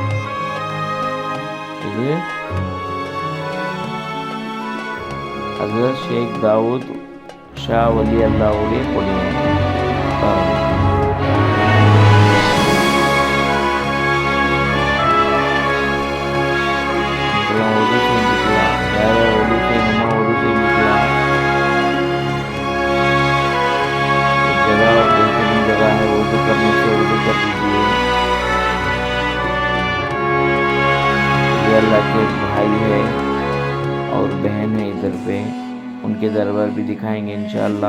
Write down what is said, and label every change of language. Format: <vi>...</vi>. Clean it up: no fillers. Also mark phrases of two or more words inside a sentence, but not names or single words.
<ta>இது ஹஜ்ரத் ஷேக் தாவூத் ஷா வலி அல்லாவுடைய கொடிமரம். இதெல்லாம் உதவி செஞ்சுக்கலாம். யாராவது உதவி செய்யணுமா உதவி செஞ்சுக்கலாம்.</ta> <hi>जगह है उर्दू करने से उर्दू कर दीजिए. ये अल्लाह के भाई है और बहन है इधर पे, उनके दरबार भी दिखाएंगे</hi> <ar>إن شاء الله.</ar>